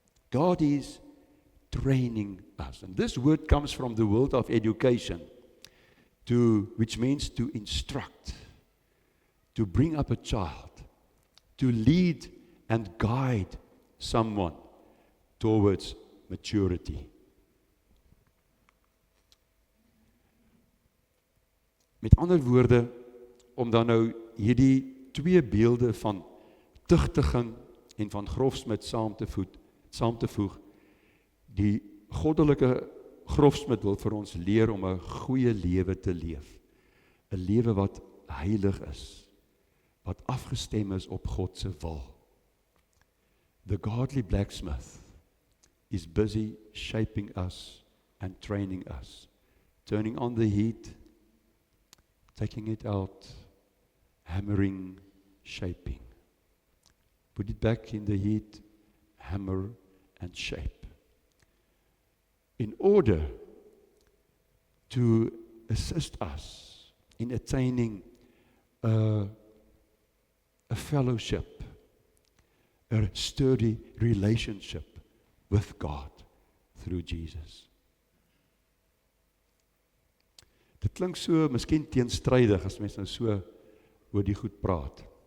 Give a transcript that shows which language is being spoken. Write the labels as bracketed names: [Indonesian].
[English] God is training us. And this word comes from the world of education, which means to instruct, to bring up a child, to lead and guide someone towards maturity. [Afrikaans] Met ander woorde, om dan nou hierdie twee beelde van tugtiging en van grofsmid saam te voeg, die goddelike grofsmid wil vir ons leer om 'n goeie lewe te leef. 'n Lewe wat heilig is, wat afgestem is op God se wil. [English] The godly blacksmith is busy shaping us and training us, turning on the heat, taking it out, hammering, shaping. Put it back in the heat, hammer and shape. In order to assist us in attaining a fellowship a sturdy relationship with God through Jesus. [Afrikaans] Dit klink so miskien teenstrydig as mens nou so oor die goed praat.